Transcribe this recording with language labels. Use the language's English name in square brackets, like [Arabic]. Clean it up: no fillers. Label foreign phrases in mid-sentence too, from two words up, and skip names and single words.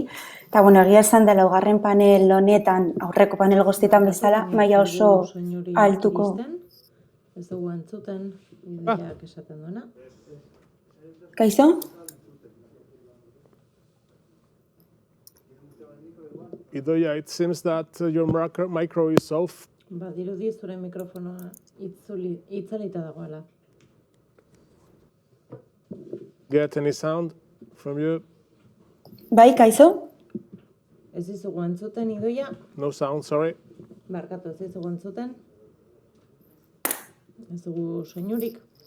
[Basque] Eta, egia esan da laugarren panel honetan, aurreko panel guztietan bezala, maila oso altuko. Ez dugu entzuten, Idoiak esaten duena. Kaixo? Idoia, [English] it seems that your micro is off. [Basque] Badirudi zure mikrofonoa itzalita dagoela. [English] Get any sound from you? [Basque] Bai, kaixo? Ez dizugu entzuten, Idoia? [English] No sound, sorry. [Basque] Barkatu, ez dizugu entzuten? Ez dugu soinurik?